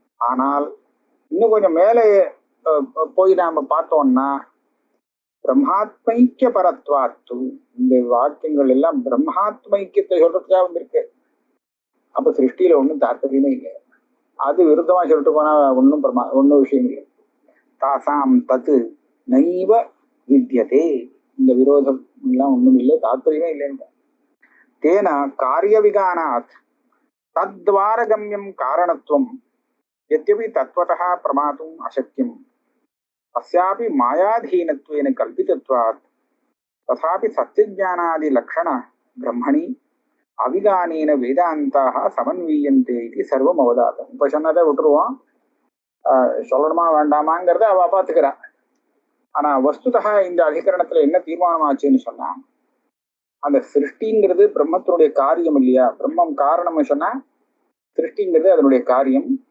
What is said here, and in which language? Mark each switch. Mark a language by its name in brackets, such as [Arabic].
[Tamil] ஆனால் இன்னும் கொஞ்சம் மேலே போய் நாம பார்த்தோம்னா, பிரம்மாத்மைக்கிய பரத்வாத்து, இந்த வாக்கியங்கள் எல்லாம் பிரம்மாத்மைக்கியத்தை சொல்றதுக்காக வந்திருக்கு. அப்ப சிருஷ்டியில ஒன்றும் தாத்பரியமே இல்லை. அது விருத்தமா சொல்லிட்டு போனா ஒன்னும் விஷயம் இல்லை. தாசாம் தத்து நைவ வித்தியதே, இந்த விரோதம் எல்லாம் ஒண்ணும் இல்லை, தாத்பரியமே இல்லைன்னு. [Sanskrit] தேன காரிய விகானாத் தத்வாரகம்யம் காரணத்துவம் यद्यपि तत्वतः प्रमातुम् अशक्यम् अस्यापि मायाधीनत्वेन कल्पितत्वात् तथापि सत्यज्ञानादि लक्षण ब्रह्मणि अविगानेन वेदान्ताः समन्वीयन्ते इति सर्वम् अवदातम्. [Tamil] இப்ப சொன்னதை விட்டுருவோம், சொல்லணுமா வேண்டாமாங்கிறத அவ பாத்துக்கிறா. ஆனா வஸ்துதா இந்த அதிகரணத்துல என்ன தீர்மானம் ஆச்சுன்னு சொன்னா, அந்த சிருஷ்டிங்கிறது பிரம்மத்தினுடைய காரியம் இல்லையா. பிரம்மம் காரணம் சொன்னா சிருஷ்டிங்கிறது அதனுடைய காரியம்.